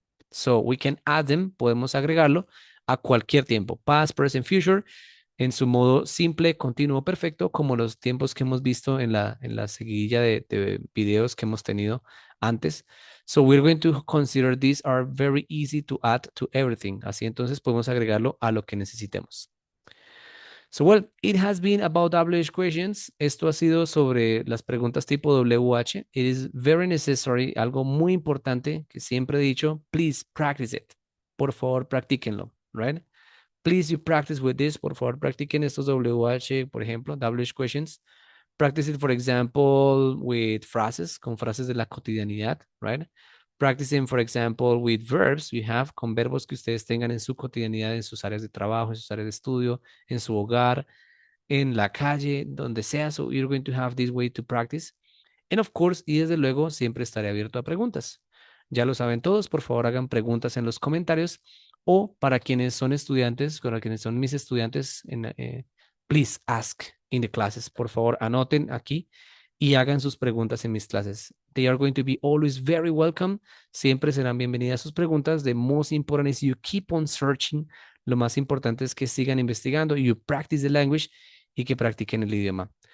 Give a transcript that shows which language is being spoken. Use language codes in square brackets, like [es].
[en] So we can add them, [es] podemos agregarlo a cualquier tiempo, past, present, future, en su modo simple, continuo, perfecto, como los tiempos que hemos visto en la seguidilla de videos que hemos tenido antes. [en] So we're going to consider these are very easy to add to everything. [es] Así entonces podemos agregarlo a lo que necesitemos. [en] So well, it has been about WH questions. [es] Esto ha sido sobre las preguntas tipo WH. [en] It is very necessary, [es] algo muy importante que siempre he dicho, [en] please practice it. [es] Por favor, practíquenlo, right? [en] Please you practice with this. [es] Por favor, practiquen estos WH, por ejemplo, WH questions. [en] Practice it, for example, with phrases, [es] con frases de la cotidianidad, [en] right? Practicing, for example, with verbs, you have [es] con verbos que ustedes tengan en su cotidianidad, en sus áreas de trabajo, en sus áreas de estudio, en su hogar, en la calle, donde sea. [en] So you're going to have this way to practice. And of course, [es] y desde luego, siempre estaré abierto a preguntas. Ya lo saben todos, por favor hagan preguntas en los comentarios o para quienes son estudiantes, para quienes son mis estudiantes, [en] please ask in the classes. [es] Por favor, anoten aquí y hagan sus preguntas en mis clases. [en] They are going to be always very welcome. [es] Siempre serán bienvenidas sus preguntas. [en] The most important is you keep on searching. [es] Lo más importante es que sigan investigando, [en] you practice the language [es] y que practiquen el idioma.